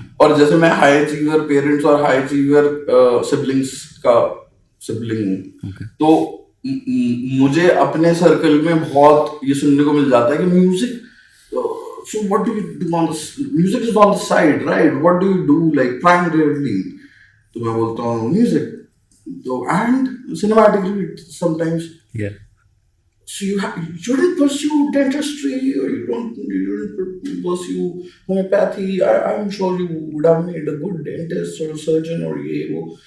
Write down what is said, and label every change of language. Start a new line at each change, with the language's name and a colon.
Hindi: और जैसे मैं हाई अचीवर पेरेंट्स और हाई अचीवर सिबलिंग्स का सिबलिंग हूँ, तो मुझे अपने सर्कल में बहुत ये सुनने को मिल जाता है कि music,
English: so what do you do on the music is on the side, right? What do you do like primarily?
Hindi: तो मैं बोलता हूँ म्यूजिक, तो
English: and cinematically sometimes. Yeah. So you shouldn't pursue dentistry, or you don't pursue homeopathy. I'm sure you would have made a good dentist or surgeon or ये वो।